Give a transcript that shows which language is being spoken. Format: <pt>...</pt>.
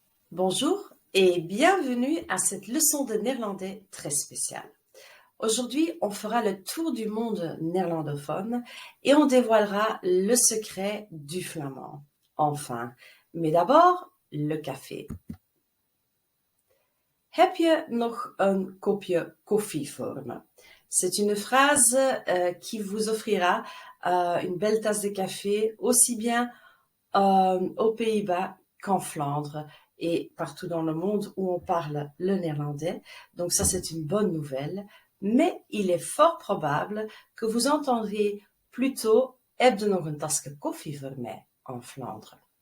<fr>Bonjour et bienvenue à cette leçon de néerlandais très spéciale. Aujourd'hui, on fera le tour du monde néerlandophone et on dévoilera le secret du flamand. Enfin, mais d'abord, le café.</fr> <nl>Heb je nog een kopje koffie voor me?</nl> <fr>C'est une phrase qui vous offrira une belle tasse de café aussi bien aux Pays-Bas qu'en Flandre et partout dans le monde où on parle le néerlandais. Donc ça, c'est une bonne nouvelle. Mais il est fort probable que vous entendriez plutôt</fr> <nl>heb je nog een tasje koffie voor mij</nl> <fr>en Flandre.</fr>